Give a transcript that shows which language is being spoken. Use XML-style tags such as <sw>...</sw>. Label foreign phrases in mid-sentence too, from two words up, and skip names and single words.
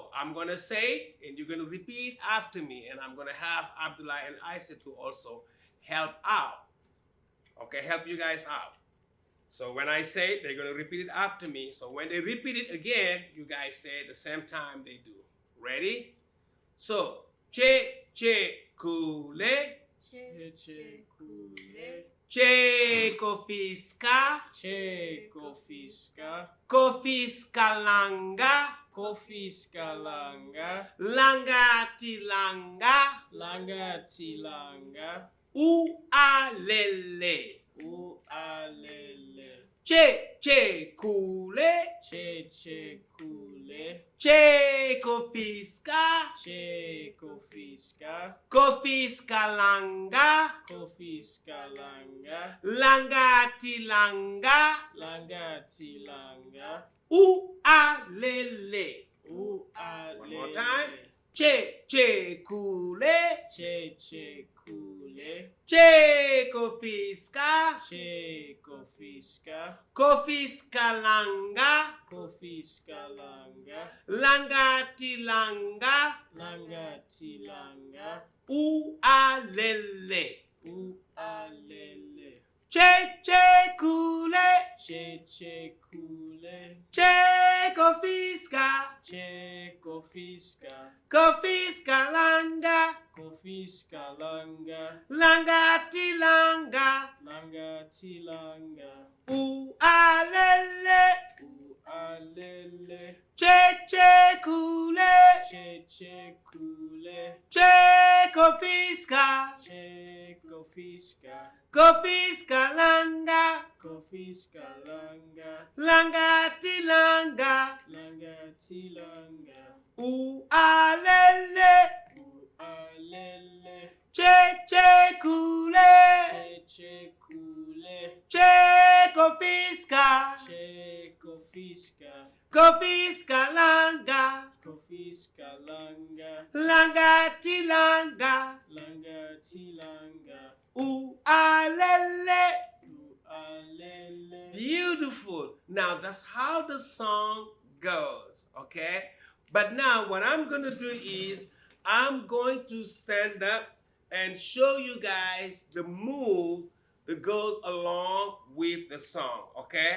<en>I'm going to say it, and you're going to repeat after me, and I'm going to have Abdullah and Isaac to also help out. Okay, help you guys out. So when I say it, they're going to repeat it after me. So when they repeat it again, you guys say it the same time they do. Ready? So,</en> <ak>Che Che Kule, Che Che Kule, Che Kofiska, Che Kofiska, Kofiska Langa, Kofiska Langa, Langa Tilanga, Langa Tilanga, Ualele. Ualele, Che Che Kule, Che Che Kule, Che Kofiska, Che Kofiska, Kofiska Langa, Kofiska Langa, Langa Tilanga, Langa Tilanga, Ualele. Ualele,</ak> <en>One more time.</en> <ak>Che Che Kule, Che Che Kule, Che Kofiska, Che Kofiska, Kofiska Langa, Kofiska Langa, Langa Tilanga, Langa Tilanga, Ualele. Ualele, Che Che Kule, Che Che Kule, Che Kofiska, Che Kofiska, Kofiska Langa, Kofiska Langa, Langa Tilanga, Langa Tilanga, Ualele. Ualele, Che Che Kule, Che Che Kule, Che Kofiska, Che Kofiska, Kofiska Langa, Kofiska Langa, Langa Tilanga, Langa Tilanga, Ualele. Ualele, Che Che Kule, Che Che Kule, Che Kofiska, Che Kofiska, Kofiska Langa, Kofiska Langa, Langa Tilanga, Langa Tilanga, Ualele. Ualele.</ak> <en>Beautiful. Now that's how the song goes, okay? But now what I'm going to do is I'm going to stand up and show you guys the move that goes along with the song, okay?</en>